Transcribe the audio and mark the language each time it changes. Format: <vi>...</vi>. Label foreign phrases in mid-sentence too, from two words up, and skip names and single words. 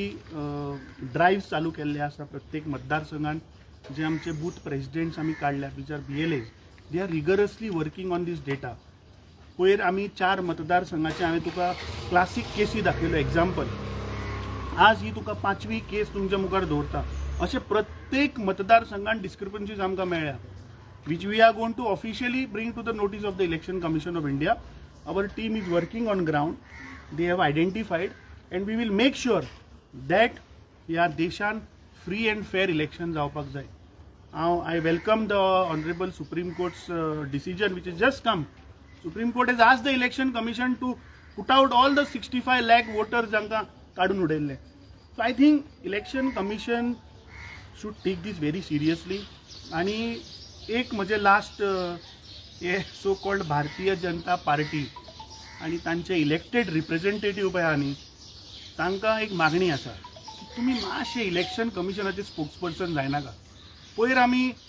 <kok>ड्रायव्स चालू केल्ले आसा प्रत्येक मतदारसंघान जे आमचे</kok> <en>booth presidents</en> <kok>आमी काडल्यात</kok> <en>which are BLAs they are rigorously working on this data</en> <kok>पयर आमी 4 मतदारसंघाचे हांवें तुका</kok> <en>classic cases</en> <kok>दाखयल्यो एग्जाम्पल आज ही तुका 5वी केस तुमच्या मुखार दवरता अशे प्रत्येक मतदारसंघान डिस्क्रिपन्सीज आमकां मेळ्ळ्या</kok> <en>which we are going to officially bring to the notice of the Election Commission of India. Our team is working on ground. They have identified and we will make sure that</en> <kok>ह्या देशान</kok> <en>free and fair elections</en> <kok>जावपाक जाय.</kok> <en>I welcome the Honorable Supreme Court's decision which has just come. Supreme Court has asked the Election Commission to put out all the 65 lakh voters</en> <kok>जांकां काडून उडयल्ले.</kok> <en>So I think Election Commission should take this very seriously.</en> <kok>आणि एक म्हणजे लास्ट हे</kok> <en>so called</en> <kok>भारतीय जनता पार्टी आणि तांचे</kok> <en>elected representative</en> <kok>पळय आहा न्ही तांकां एक मागणी आसा की तुमी मातशे इलेक्शन कमिशनाचे स्पोक्सपर्सन जायनाका पयर आमी</kok>